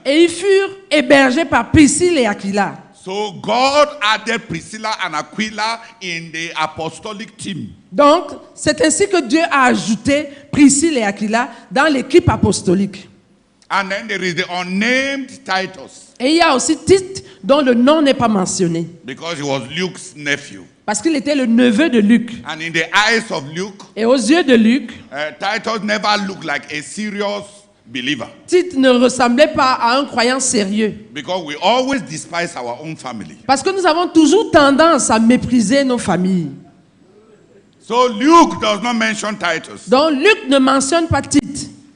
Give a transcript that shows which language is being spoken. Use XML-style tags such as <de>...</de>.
<fr>Et ils furent hébergés par Priscille et Aquila.</fr> <en>So God added Priscilla and Aquila in the apostolic team.</en> <fr>Donc, c'est ainsi que Dieu a ajouté Priscille et Aquila dans l'équipe apostolique.</fr> <en>And then there is the unnamed Titus,</en> <fr>Et il y a aussi Tite, dont le nom n'est pas mentionné,</fr> <en>because he was Luke's nephew.</en> <fr>parce qu'il était le neveu de Luc.</fr> <en>And in the eyes of Luke,</en> <fr>Et aux yeux de Luc,</fr> <en>Titus never looked like a serious believer,</en> <fr>Tite ne ressemblait pas à un croyant sérieux.</fr> <en>because we always despise our own family.</en> <fr>Parce que nous avons toujours tendance à mépriser nos familles.</fr> <en>So Luke does not mention Titus.</en> <fr>Donc Luc ne mentionne pas Tite.</fr>